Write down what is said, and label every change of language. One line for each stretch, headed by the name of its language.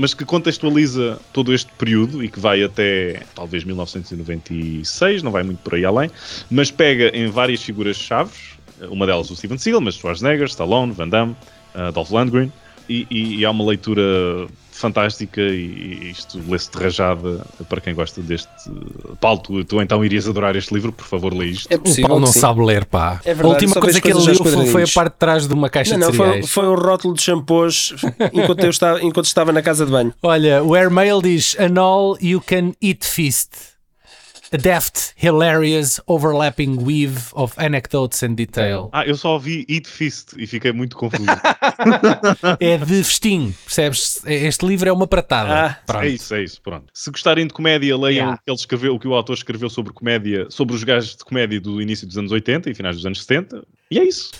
Portuguese: Mas que contextualiza todo este período e que vai até, talvez, 1996, não vai muito por aí além, mas pega em várias figuras-chave, uma delas o Steven Seagal, mas Schwarzenegger, Stallone, Van Damme, Dolph Lundgren, e há uma leitura fantástica, e isto lê-se de rajada para quem gosta deste. Paulo, tu então irias adorar este livro, por favor, lê isto. É possível, o Paulo não sabe ler, pá. É verdade, a última coisa que ele leu foi a parte de trás de uma caixa de cereais. Foi um rótulo de shampoos enquanto estava na casa de banho. Olha, o Airmail diz:
English: An all you can eat feast. A deft, hilarious, overlapping weave of anecdotes and detail.
Portuguese: Ah, eu só ouvi Eat Feast e fiquei muito confuso. É de festim, percebes? Este livro é uma pratada. Ah, é isso, pronto. Se gostarem de comédia, leiam o que o autor escreveu sobre comédia, sobre os gajos de comédia do início dos anos 80 e finais dos anos 70. E é isso.